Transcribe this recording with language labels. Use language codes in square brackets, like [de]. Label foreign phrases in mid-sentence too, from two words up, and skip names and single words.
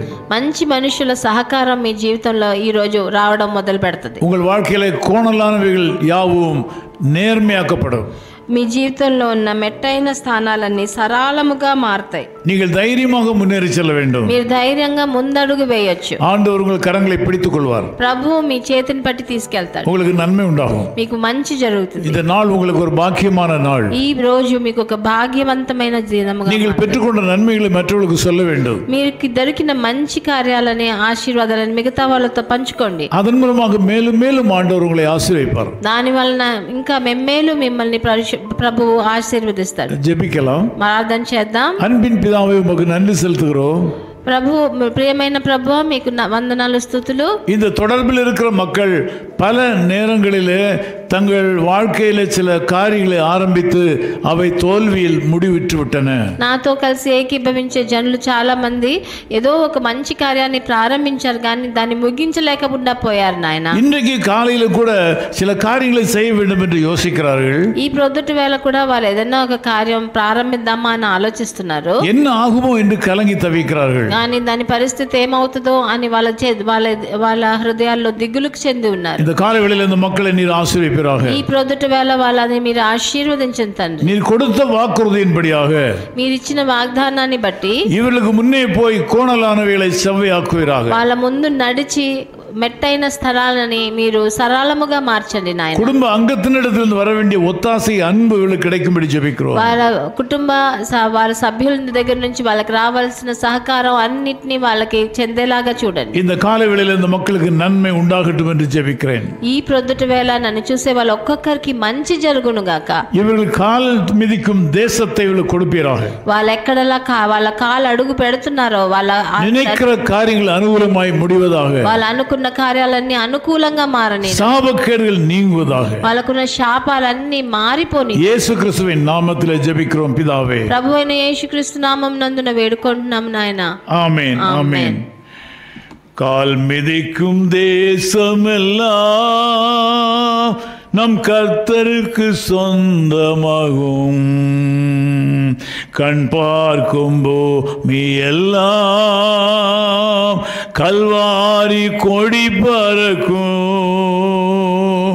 [te] మంచి మనుషుల సహకారం మీ జీవితంలో ఈ రోజు రావడం మొదలు పెడుతుంది. [ta] உங்கள் வாழ்க்கையில கோணலானவைகள் யாவும் நேர்மையாக்கப்படும். [te] మీ జీవితంలో ఉన్న మెట్టైన స్థానాలన్నీ సరళముగా మారుతాయి. [ta] நீங்கள் தைரியமாக முன்னேறி செல்ல வேண்டும். [te] మీరు ధైర్యంగా ముందడుగు వేయొచ్చు. [ta] ஆண்டவர் உங்கள் கரங்களை பிடித்துக் கொள்வார். [te] ప్రభువు మీ చేతిని పట్టి తీసుకెళ్తాడు. [ta] உங்களுக்கு நன்மை உண்டாகும். [te] మీకు మంచి జరుగుతుంది. [ta] இந்த நாள் உங்களுக்கு ஒரு பாக்கியமான நாள். [te] ఈ రోజు మీకు ఒక భాగ్యవంతమైన దినముగా [ta] நீங்கள் பெற்றுக்கொண்ட நன்மைகளை மற்றவர்களுக்கு சொல்ல வேண்டும். [te] మీకు దొరికిన మంచి కార్యాలని, ఆశీర్వాదాలను మిగతా వాళ్ళతో పంచుకోండి. [ta] அதன் மூலமாக மேலும் மேலும் ஆண்டவர் உங்களை ஆசீர்வதிப்பார். [te] దాని వలన ఇంకా మెమ్మేలు మిమ్మల్ని ప్రభువు ఆశీర్వదిస్తాడు. [ta] ஜெபிக்கலாம். [te] ప్రార్థన చేద్దాం. [ta] அன்பின் பிதாவே, உமக்கு நன்றி செலுத்துகிறோம். [te] ప్రభు, ప్రియమైన ప్రభు, మీకు వందనాలు, స్తుతులు. [ta] இந்த தொடர்பில் இருக்கிற மக்கள் பல நேரங்களிலே தங்கள் வாழ்க்கையில சில காரியங்களை ஆரம்பித்து அவை தோல்வியில் முடிவிட்டு விட்டன. [te] నాతో కలిసి ఏకీభవించే జనులు చాలా మంది ఏదో ఒక మంచి కార్యాన్ని ప్రారంభించారు కానీ దాన్ని ముగించలేకుండా పోయారు నాయన. [ta] இன்றைக்கு காலையில கூட சில காரியங்களை செய்ய வேண்டும் என்று யோசிக்கிறார்கள். [te] ఈ ప్రొద్దుటి వేళ కూడా వాళ్ళు ఏదైనా ఒక కార్యం ప్రారంభిద్దామా అని ఆలోచిస్తున్నారు. [ta] என்ன ஆகுமோ என்று கலங்கி தவிக்கிறார்கள். [te] కానీ దాని పరిస్థితి ఏమవుతుందో అని వాళ్ళ హృదయాల్లో దిగులుకు చెంది ఉన్నారు. [ta] இந்த காலை வேளையில இந்த மக்களை நீர் ஆசீர்வதிப்பீராக. [te] ఈ ప్రొద్దుటి వేళ వాళ్ళని మీరు ఆశీర్వదించండి తండ్రి. [ta] நீர் கொடுத்த வாக்குறுதியின்படியாக [te] మీరు ఇచ్చిన వాగ్దానాన్ని బట్టి [ta] இவர்களுக்கு முன்னே போய் கோணலானவைகளை செவ்வையாக்குவீராக. [te] వాళ్ళ ముందు నడిచి మెట్టైన స్థలాలని మీరు సరళముగా మార్చండి నాయన. [ta] குடும்ப அங்கத்தினிடத்திலிருந்து வர வேண்டிய ஒத்தாசை அன்பு இவர்களுக்கு கிடைக்கும்படி ஜெபிக்கிறோம். [te] వాళ్ళ కుటుంబ వాళ్ళ సభ్యుల దగ్గర నుంచి వాళ్ళకి రావాల్సిన సహకారం అన్నిటినీ వాళ్ళకి చెందేలాగా చూడండి. [ta] இந்த காலை வேளையில இந்த மக்களுக்கு நன்மை உண்டாகட்டும் என்று ஜெபிக்கிறேன். [te] ఈ ప్రొద్దుటి వేళ నన్ను చూసే వాళ్ళ ఒక్కొక్కరికి మంచి జరుగును గాక. [ta] இவர்கள் கால் மிதிக்கும் தேசத்தை இவர்களுக்கு கொடுப்பீராக. [te] వాళ్ళు ఎక్కడలా వాళ్ళ కాలు అడుగు పెడుతున్నారో వాళ్ళ [ta] நினைக்கிற காரியங்கள் அனுகூலமாய் முடிவதாக. [te] వాళ్ళు అనుకున్న కార్యాలన్నీ అనుకూలంగా మారని. [ta] சாபக்கேடுகள் நீங்குவதாக. [te] వాళ్ళకున్న శాపాలన్నీ మారిపోని. [ta] இயேசு கிறிஸ்துவின் நாமத்திலே ஜெபிக்கிறோம் பிதாவே. [te] ప్రభువైన యేసుక్రీస్తు నామం నందున వేడుకుంటున్నాం నాయన. [ta] ஆமென் ஆமென். கால் மிதிக்கும் தேசமெல்லாம் நம் கர்த்தருக்கு சொந்தமாகும். கண் பார்க்கும் பூமி எல்லாம் கல்வாரி கொடி பறக்கும்.